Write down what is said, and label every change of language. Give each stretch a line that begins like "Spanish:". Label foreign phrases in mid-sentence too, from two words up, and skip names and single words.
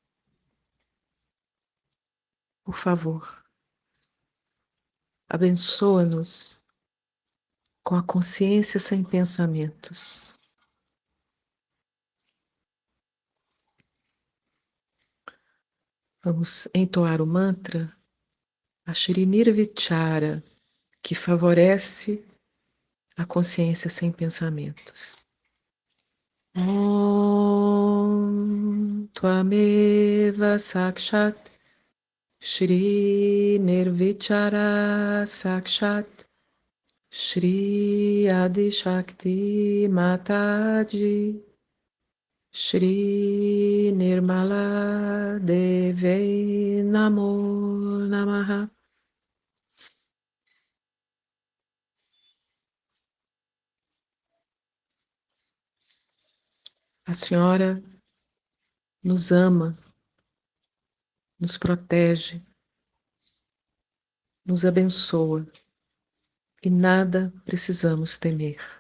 Portuguese: Por favor, abençoa-nos com a consciência sem pensamentos. Vamos entoar o mantra a Shri Nirvichara, que favorece a consciência sem pensamentos.
Sanskrit: Om Tvameva Sakshat Shri Nirvichara Sakshat Shri Adi Shakti Mataji Shri Nirmala Deve Namo Namaha.
Portuguese: A senhora nos ama, nos protege, nos abençoa e nada precisamos temer.